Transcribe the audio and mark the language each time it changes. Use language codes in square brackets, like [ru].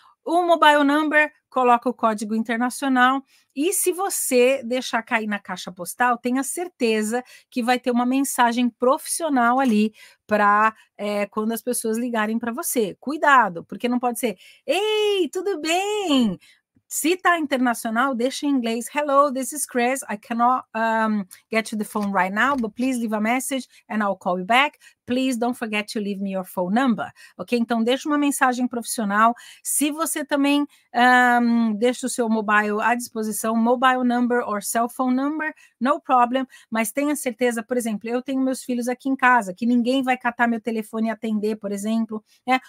[pt] O mobile number, coloca o código internacional, e se você deixar cair na caixa postal, tenha certeza que vai ter uma mensagem profissional ali para quando as pessoas ligarem para você. Cuidado, porque não pode ser, ei, tudo bem? Se está internacional, deixa em inglês. [en] Hello, this is Chris. I cannot get to the phone right now, but please leave a message and I'll call you back. please don't forget to leave me your phone number, ok? [pt] Então, deixa uma mensagem profissional. Se você também deixa o seu mobile à disposição, [en] mobile number or cell phone number, no problem, [pt] mas tenha certeza, por exemplo, eu tenho meus filhos aqui em casa, que ninguém vai catar meu telefone e atender, por exemplo, né?